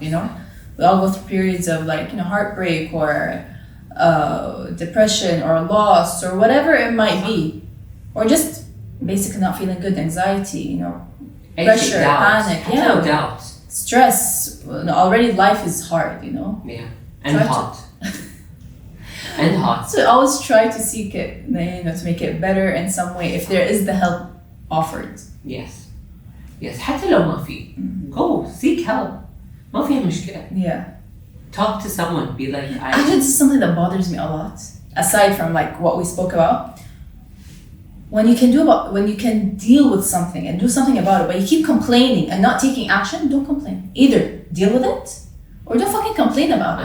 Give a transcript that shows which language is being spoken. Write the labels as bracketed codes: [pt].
[en] We all go through periods of like, heartbreak or depression or loss or whatever it might be, or just basically not feeling good, anxiety, pressure, panic, doubt, stress. Already life is hard, and hot. And hot. So always try to seek it, to make it better in some way if there is the help offered. Yes. [ar] حتى لو ما في, [en] go seek help. [ar] ما فيها مشكلة. [en] Talk to someone. Be like, actually, this is something that bothers me a lot. Aside from like what we spoke about, when you can deal with something and do something about it, but you keep complaining and not taking action, don't complain. Either deal with it, or don't fucking complain about it.